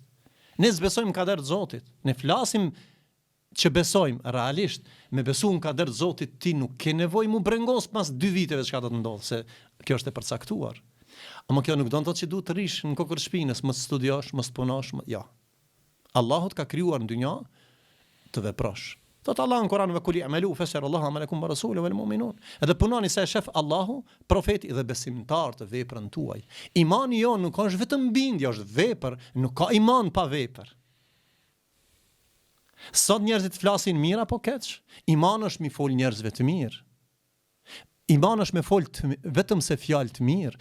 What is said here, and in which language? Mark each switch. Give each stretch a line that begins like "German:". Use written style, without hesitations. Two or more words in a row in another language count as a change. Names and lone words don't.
Albanian: Ne s'besojmë kader të Zotit. Ne flasim që besojmë realisht, me besu në kader të Zotit, ti nuk ke nevojë mu brengos pas 2 viteve çka do të ndodhë, se kjo është e përcaktuar. Ama kjo nuk do të thotë që duhet të rish në kokër shpinës, mos studiosh, mos punosh, ja. Allahut ka krijuar në dynja të veprosh. Thot Allah në Kur'an
Arabic: وقل اعملوا فسيرى الله عملكم ورسوله والمؤمنون.
Albanian: Edhe punoni se shef Allahu, profeti dhe besimtar të veprën tuaj. Imani jo nuk është vetëm bindje, është vepër, nuk ka iman pa vepër. Sot njerëzit flasin mirë apo keq? Iman është mi fol njerëzve të mirë. Iman është me fol vetëm se fjalë të mirë.